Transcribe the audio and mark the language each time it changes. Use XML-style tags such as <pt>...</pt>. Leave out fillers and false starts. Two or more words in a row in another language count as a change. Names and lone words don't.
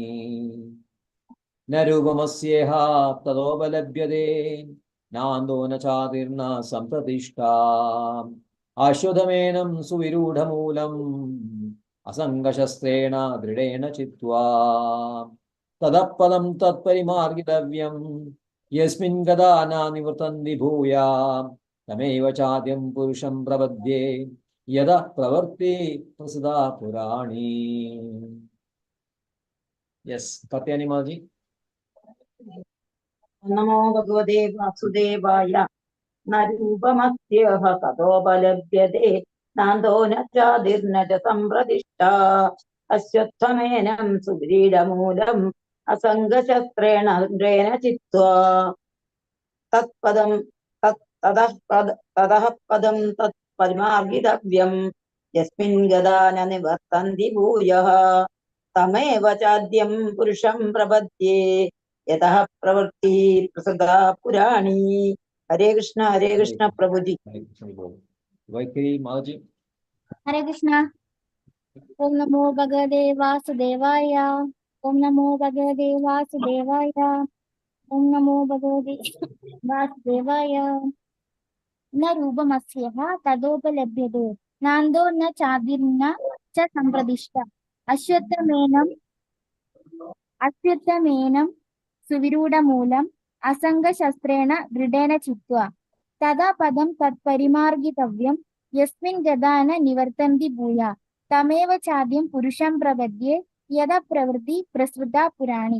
<sa>न रूपमस्येह ततोपलभ्यते नान्दो न चादिर्न सम्प्रतिष्ठा अश्वत्थमेनं सुविरूढमूलम् असङ्गशस्त्रेण दृढेन चित्वा तदपदं तत्परिमार्गितव्यं यस्मिन् गदा न निवर्तन्ति भूयां तमेव चाद्यं पुरुषं प्रपद्ये यदा प्रवर्ति प्रसुता पुराणी।</sa> <en>Yes, Katyani Maji.</en> <sa>നമോ ഭഗവതേ വാസുദേവായ. നരൂപമസ്യേഹ തതോപലഭ്യതേ നാന്തോ ന ചാതിർന ച സംപ്രതിഷ്ഠാ അശ്വത്ഥമേനം സുഗ്രീഡമൂലം അസംഗശസ്ത്രേണ ദൃഢേന ചിത്വാ തത്പദം തതഃ പദം പരിമാർഗിതവ്യം യസ്മിൻ ഗതാ ന നിവർത്തന്തി ഭൂയഃ തമേവ ചാദ്യം പുരുഷം പ്രപദ്യേ യതഃ പ്രവൃത്തി പ്രസദാ പുരാണി. ഹരേ കൃഷ്ണ പ്രഭുജി. Vaikari Mahaaji. Hare Krishna. ॐ नमो भगवते वासुदेवाय. ॐ नमो भगवते वासुदेवाय। ॐ नमो भगवते वासुदेवाय. न रूपमस्यः तदोपलभ्यते नान्दो न चादिर्न च सम्प्रदिष्ट अश्वत्थमेनं सुविरूढमूलम् असङ्गशस्त्रेण दृढेन चित्वा तदा पदं तत्परिमार्गितव्यं यस्मिन् गता न निवर्तन्ति भूयः तमेव चाद्यं पुरुषं प्रपद्ये यदा प्रवृत्ति प्रसृता पुराणी.</sa>